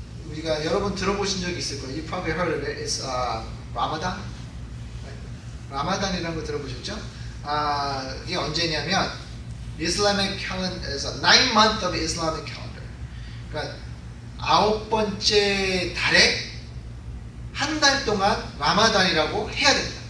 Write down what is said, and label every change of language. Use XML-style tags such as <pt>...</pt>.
<ko>우리가 여러분 들어보신 적이 있을 거예요.</ko> <en>You probably heard of it. It's Ramadan.</en> <ko>라마단이라는 거 들어보셨죠? 이게 언제냐면</ko> <en>Islamic calendar is a 9-month of Islamic calendar.</en> <ko>그러니까 9번째 달에 한 달 동안 라마단이라고 해야 됩니다.</ko>